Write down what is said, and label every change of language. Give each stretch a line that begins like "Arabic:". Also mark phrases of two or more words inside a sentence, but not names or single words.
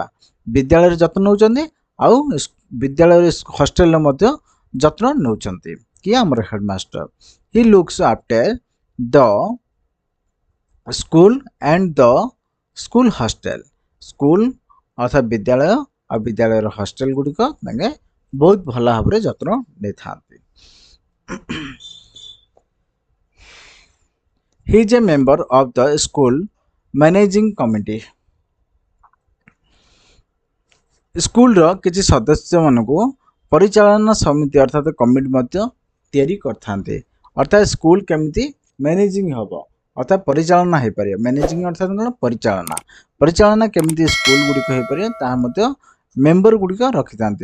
Odia: ବିଦ୍ୟାଳୟରେ ଯତ୍ନ ନେଉଛନ୍ତି ଆଉ ବିଦ୍ୟାଳୟରେ ହଷ୍ଟେଲରେ ମଧ୍ୟ ଯତ୍ନ ନେଉଛନ୍ତି କିଏ ଆମର ହେଡମାଷ୍ଟର।
English: he looks after the school and the school hostel.
Odia: ସ୍କୁଲ ଅର୍ଥାତ୍ ବିଦ୍ୟାଳୟ ଆଉ ବିଦ୍ୟାଳୟର ହଷ୍ଟେଲ ଗୁଡ଼ିକ ତାଙ୍କେ ବହୁତ ଭଲ ଭାବରେ ଯତ୍ନ ନେଇଥାନ୍ତି।
English: He is a member of the school managing committee।
Odia: ସ୍କୁଲର କିଛି ସଦସ୍ୟ ମାନଙ୍କୁ ପରିଚାଳନା ସମିତି ଅର୍ଥାତ୍ କମିଟି ମଧ୍ୟ ତିଆରି କରିଥାନ୍ତି। ଅର୍ଥାତ୍ ସ୍କୁଲ କେମିତି ମ୍ୟାନେଜିଂ ହେବ ଅର୍ଥାତ୍ ପରିଚାଳନା ହୋଇପାରିବ। ମ୍ୟାନେଜିଂ ଅର୍ଥାତ୍ କ'ଣ ପରିଚାଳନା କେମିତି ସ୍କୁଲ ଗୁଡ଼ିକ ହୋଇପାରିବ ତାହା ମଧ୍ୟ ମେମ୍ବର ଗୁଡ଼ିକ ରଖିଥାନ୍ତି।